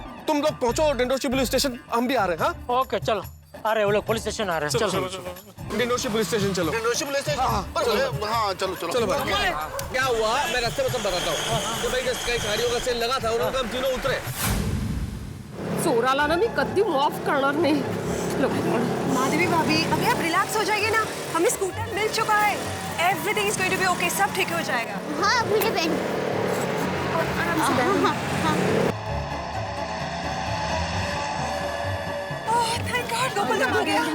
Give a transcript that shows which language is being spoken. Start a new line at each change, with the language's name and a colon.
Hindi: तुम लोग पहुंचो डिंडोशी पुलिस स्टेशन, हम भी आ रहे हैं। हाँ ओके चलो, आ रहे वो लोग पुलिस स्टेशन आ रहे हैं। चलो डिंडोशी पुलिस स्टेशन चलो। Dindoshi police station? हाँ, चलो भाई, क्या हुआ मैं रास्ते में सब बताता हूँ। तो भाई कई साड़ियों का सेल लगा था, उन्होंने हम तीनों उतरे।
Marathi: चोराला ना मी कधी माफ करणार नाही।
Hindi: माधवी भाभी, अभी आप रिलैक्स हो जाइए ना, हमें स्कूटर मिल चुका है।
English: everything is going to be okay,
Hindi: सब ठीक हो जाएगा। हाँ भिड़े बहन, आराम से बैठो।
English: oh thank God, Gopal
Hindi: आ गया।